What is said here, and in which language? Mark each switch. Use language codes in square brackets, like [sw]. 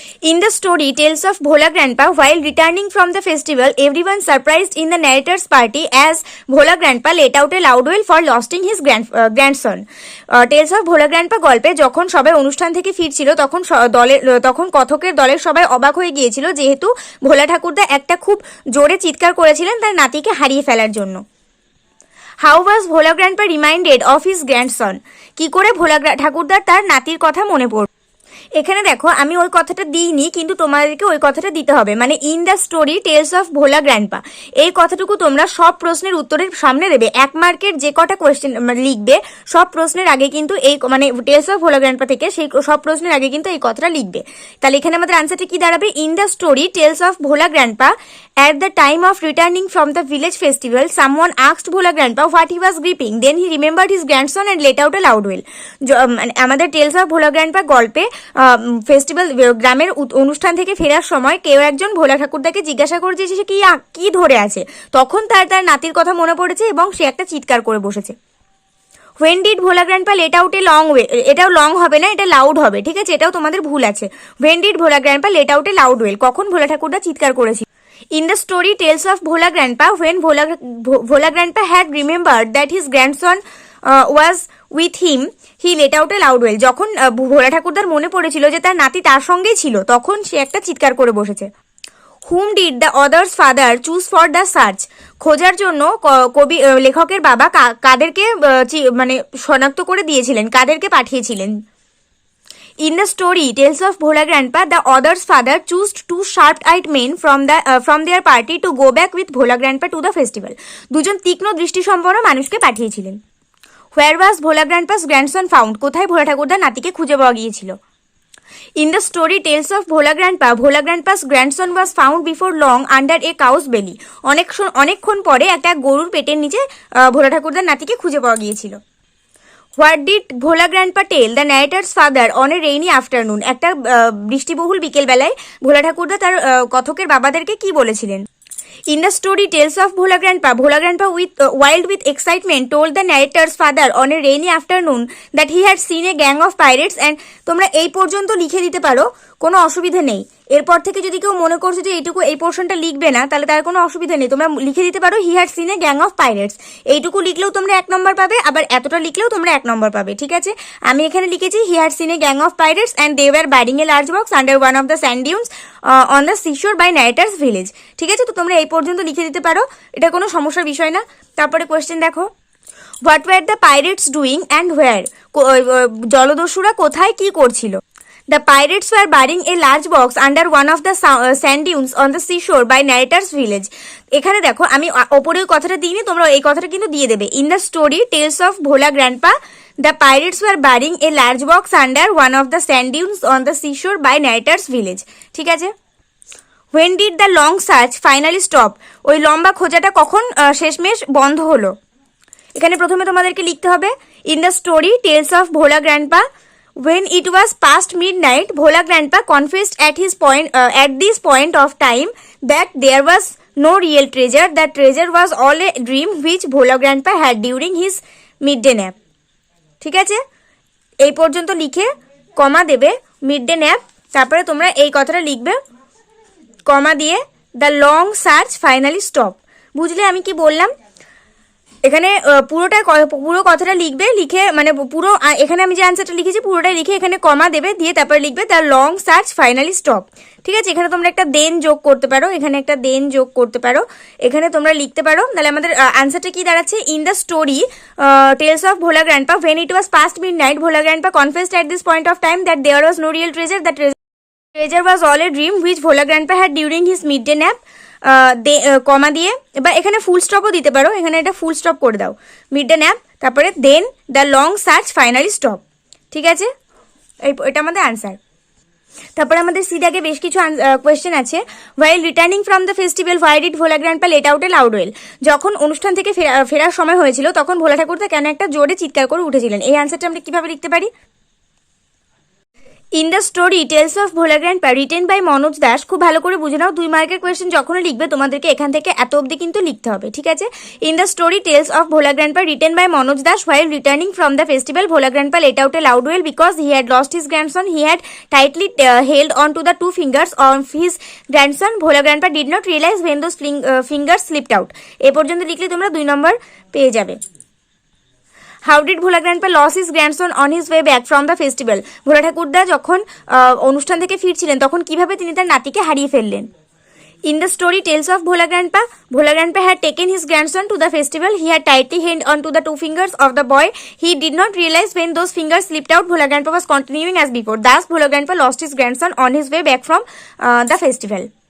[en] In the story Tales of Bhola Grandpa, while returning from the festival, everyone surprised in the narrator's party as Bhola Grandpa let out a loud wail for losing his grandson. [bn] Tales of Bhola Grandpa গল্পে যখন সবাই অনুষ্ঠান থেকে ফিরছিল তখন কথকের দলের সবাই অবাক হয়ে গিয়েছিল, যেহেতু ভোলা ঠাকুরদা একটা খুব জোরে চিৎকার করেছিলেন তার নাতিকে হারিয়ে ফেলার জন্য। [en] How was Bhola Grandpa reminded of his grandson? [bn] কি করে ভোলা ঠাকুরদার তার নাতির কথা মনে পড়ল। এখানে দেখো আমি ওই কথাটা দিইনি, কিন্তু তোমাদেরকে ওই কথাটা দিতে হবে। মানে [en] in the story tales of Bhola grandpa, [bn] এই কথাটুকু তোমরা সব প্রশ্নের উত্তরের সামনে দেবে। 1 মার্কের যে কটা কোয়েশ্চেন লিখবে সব প্রশ্নের আগে কিন্তু এই মানে টেলস অফ ভোলা গ্র্যান্ডপা থেকে সেই সব প্রশ্নের আগে কিন্তু এই কথাটা লিখবে। তাহলে এখানে আমাদের আনসারটা কি দাঁড়াবে, [en] In the story tales of Bhola grandpa at the time of returning from the village festival, someone asked Bhola Grandpa what he was gripping. Then he remembered his grandson and let out a loud wail. [bn] আমাদের tales of Bhola grandpa গল্পে festival গ্রামের অনুষ্ঠান থেকে ফেরার সময় কেউ একজন ভোলা ঠাকুরদাকে জিজ্ঞাসা করেছে সে কি ধরে আছে, তখন তার নাতির কথা মনে পড়েছে এবং সে একটা চিৎকার করে বসেছে। [en] when did Bhola grandpa let out a long way, [bn] এটাও লং হবে না, এটা লাউড হবে, ঠিক আছে, এটাও তোমাদের ভুল আছে। [en] when did Bhola grandpa let out a loud wail, [bn] কখন ভোলা ঠাকুরদা চিৎকার করেছিল? [en] In the story Tales of Bhola Grandpa, when Bhola Grandpa had remembered that his grandson was with him, he let out a loud wail. [bn] যখন ভোলা ঠাকুরদার মনে পড়েছিল যে তার নাতি তার সঙ্গেই ছিল, তখন সে একটা চিৎকার করে বসেছে। [en] Whom did the other's father choose for the search? [bn] খোঁজার জন্য কবি লেখকের বাবা কাদেরকে মানে শনাক্ত করে দিয়েছিলেন, কাদেরকে পাঠিয়েছিলেন? [en] In the story Tales of Bhola Grandpa, the other's father chose two sharp-eyed men from their party to go back with Bhola Grandpa to the festival. [bn] দুজন তীক্ষ্ণ দৃষ্টিসম্পন্ন মানুষকে পাঠিয়েছিলেন। [en] Where was Bhola Grandpa's grandson found? [bn] কোথায় ভোলা ঠাকুরদার নাতিকে খুঁজে পাওয়া গিয়েছিল? [en] In the story Tales of Bhola Grandpa, Bhola Grandpa's grandson was found before long under a cow's belly. [bn] অনেকক্ষণ পরে একটা গরুর পেটের নিচে ভোলা ঠাকুরদার নাতিকে খুঁজে পাওয়া গিয়েছিল। [en] What did Bhola Grandpa tell the narrator's father on a rainy afternoon? [bn] একটা বৃষ্টিবহুল বিকেলবেলায় ভোলা ঠাকুরদা তার কথকের বাবাদেরকে কি বলেছিলেন? [en] In the story Tales of Bhola Grandpa, wild with excitement, told the narrator's father on a rainy afternoon that he had seen a gang of pirates and [bn] তোমরা এই পর্যন্ত লিখে দিতে পারো, কোনো অসুবিধা নেই। এরপর থেকে যদি কেউ মনে করছো যে এই পোর্শনটা লিখবে না, তাহলে তার কোনো অসুবিধা নেই, তোমরা লিখে দিতে পারো [en] He had seen a gang of pirates. [bn] এইটুকু লিখলেও তোমরা 1 নম্বর পাবে, আবার এতটা লিখলেও তোমরা 1 নম্বর পাবে, ঠিক আছে। আমি এখানে লিখেছি [en] he had seen a gang of pirates and they were burying a large box under one of the sand dunes on the seashore by নাইটার্স village, [bn] ঠিক আছে। তো তোমরা এই পর্যন্ত লিখে দিতে পারো, এটা কোনো সমস্যার বিষয় না। তারপরে কোয়েশ্চেন দেখো, [en] What were the pirates doing and where? [bn] জলদস্যুরা কোথায় কি করছিল? [en] The pirates were burying a large box under one of the sand dunes on the seashore by narrator's village. [bn] এখানে দেখো আমি ওপরে কথাটা দিইনি, তোমরা এই কথাটা কিন্তু দিয়ে দেবে। [en] In the story Tales of Bhola Grandpa, the pirates were burying a large box under one of the sand dunes on the seashore by narrator's village, [bn] ঠিক আছে। [en] When did the long search finally stop? [bn] ওই লম্বা খোঁজাটা কখন শেষমেশ বন্ধ হলো? এখানে প্রথমে তোমাদেরকে লিখতে হবে [en] In the story Tales of Bhola Grandpa, when it was past midnight, Bhola Grandpa confessed at this point of time that there was no real treasure. That treasure was all a dream which Bhola Grandpa had during his midday nap. [bn] ঠিক আছে, এই পর্যন্ত লিখে কমা দেবে midday nap, তারপরে তোমরা এই কথাটা লিখবে কমা দিয়ে [en] The long search finally stop. [bn] বুঝলে আমি কি বললাম? এখানে পুরো কথাটা লিখবে, লিখে মানে পুরো এখানে আমি যে আনসারটা লিখেছি পুরোটাই লিখে এখানে কমা দেবে, দিয়ে তারপরে লিখবে [en] the long search finally stop, [bn] ঠিক আছে। এখানে তোমরা একটা দেন যোগ করতে পারো, এখানে একটা দেন যোগ করতে পারো, এখানে তোমরা লিখতে পারো। তাহলে আমাদের আনসারটা কি দাঁড়াচ্ছে? [en] In the story tales of Bhola grandpa, when it was past midnight, Bhola Grandpa confessed at this point of time that there was no real treasure. That treasure was all a dream which Bhola Grandpa had during his midday nap. [bn] কমা দিয়ে এবার এখানে ফুল স্টপও দিতে পারো, এখানে এটা full stop করে দাও, midday nap, তারপরে [en] then the long search finally stop, [bn] ঠিক আছে। এটা আমাদের আনসার। তারপরে আমাদের সিদাগে বেশ কিছু কোয়েশ্চেন আছে। [en] while returning from the festival, why did Bhola Grandpa let out a loud wail? [bn] যখন অনুষ্ঠান থেকে ফেরার সময় হয়েছিল তখন ভোলা ঠাকুরদা কেন একটা জোরে চিৎকার করে উঠেছিলেন? এই আনসারটা আমরা কিভাবে লিখতে পারি? [en] In the story tales of Bhola grandpa, written by Manoj Das. [bn] খুব ভালো করে বুঝে নাও, 2 মার্কের কোয়েশ্চেন যখনই লিখবে তোমাদেরকে এখান থেকে এত অবধি কিন্তু লিখতে হবে, ঠিক আছে। [en] In the story tales of Bhola grandpa, written by Manoj Das, while returning from the festival, Bhola Grandpa let out a loud wail because he had lost his grandson. He had tightly held on to the 2 fingers of his grandson. Bhola Grandpa did not realize when those fingers slipped out. [bn] এ পর্যন্ত লিখলে তোমরা 2 নম্বর পেয়ে যাবে। [en] How did Bhola Grandpa lose his grandson on his way back from the festival? [bn] ভোলা ঠাকুরদা যখন অনুষ্ঠান থেকে ফিরছিলেন তখন কিভাবে তিনি তার নাতিকে হারিয়ে ফেললেন? [en] In the story Tales of Bhola Grandpa, Bhola Grandpa had taken his grandson to the festival. He had tightly held onto the 2 fingers of the boy. He did not realize when those fingers slipped out. Bhola Grandpa was continuing as before. Thus, Bhola Grandpa lost his grandson on his way back from the festival.